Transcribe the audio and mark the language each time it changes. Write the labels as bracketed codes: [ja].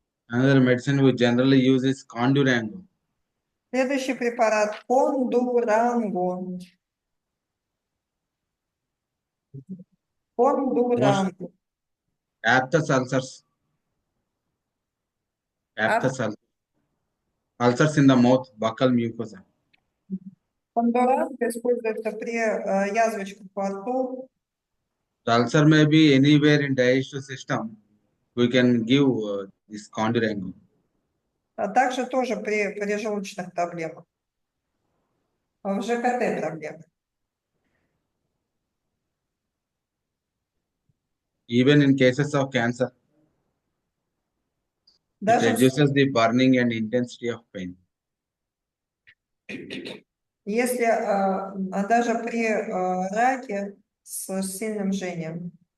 [en] another medicine we generally use is condurango. [ru] Следующий препарат кондуранго. Кондуранго. [en] Aphthous ulcers. Aphthous ulcers in the mouth, buccal mucosa. [ru] Кондуранго используется при язвочках во рту. [en] The ulcer may be anywhere in digestive system. We can give this condurango. [ru] А также тоже при желудочных проблемах. В ЖКТ проблемы. [en] Even in cases of cancer, it [ru] Даже [en] reduces the burning and intensity of pain. [ru] если даже при раке с сильным жжением.